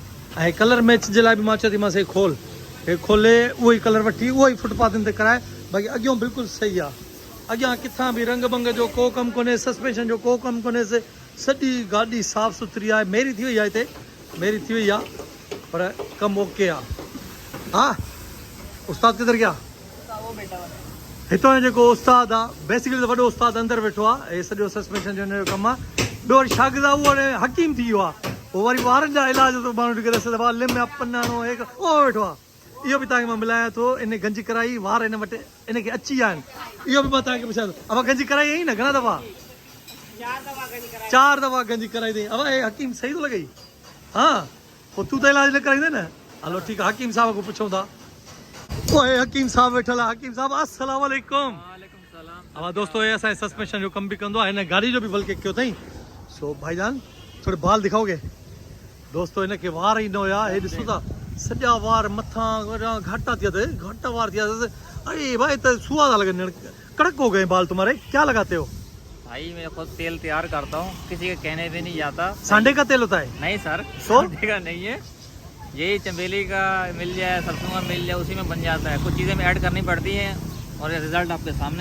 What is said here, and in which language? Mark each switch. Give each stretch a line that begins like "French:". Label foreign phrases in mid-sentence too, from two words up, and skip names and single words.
Sindhi: ऐं कलर मैच जे लाइ बि मां चयोमांसि हे खोल, हे खोले उहो ई कलर वठी उहो ई फुटपाथनि ते कराए। बाक़ी अॻियों बिल्कुलु सही आहे, अॻियां किथां बि रंग भंग जो को कमु कोन्हे, सस्पेंशन जो को कमु कोन्हे। सॼी गाॾी साफ़ सुथरी आहे। मेरी थी वई आहे, हिते मेरी थी वई आहे, पर कमु ओके आहे।
Hindi: हा उस्ताद किधर गया?
Sindhi: हितां जो जेको उस्ताद आहे, बेसिकली त वॾो उस्ताद अंदरि वेठो आहे, हे सॼो सस्पेंशन जो हिन जो कमु आहे। ॿियो वरी शागिर्द आहे, उहो हाणे हकीम थी वियो आहे, उहो वरी वारनि जा इलाज थो माण्हू खे ॾिसे त लिम या पन्नाणो हे उहो वेठो आहे। इहो बि तव्हांखे मां मिलायां थो, इन गंजी कराई, वार हिन वटि इनखे अची विया आहिनि। इहो बि मां तव्हांखे पुछां थो, अब गंजी कराई आई न घणा दफ़ा? 4 दफ़ा गंजी कराई अथई। अब हे हकीम सही थो लॻई? हा, पोइ तूं त इलाज न कराईंदे न। हलो ठीकु आहे, हकीम साहिब खां पुछूं था। ओए हकीम साहब वेठल आहे। हकीम साहब
Arabic: السلام عليكم. وعليكم سلام.
Sindhi: अब दोस्तों, ये असांजे सस्पेंशन जो कमु बि कंदो आहे, हिन गाॾी जो बि बल्कि कयो अथई। सो
Hindi: भाईजान थोरे बाल दिखाओगे?
Sindhi: दोस्तों हिनखे वार ई न हुया, हे ॾिसो था सॼा वार मथां घाटा थिया अथसि, घाटा वार थिया अथसि। अरे भाई त सुहा था लॻनि,
Hindi: कड़क हो गए बाल तुम्हारे, क्या लगाते हो? भाई मैं खुद तेल तैयार करता हूँ, किसी के कहने पे नहीं जाता। सांडे का तेल होता है? नहीं सर, तो? सांडे का नहीं है, यही चमेली का मिल जाए, सरसों का मिल जाए, उसी में बन जाता है। कुछ चीजें में ऐड करनी पड़ती हैं और रिजल्ट आपके सामने।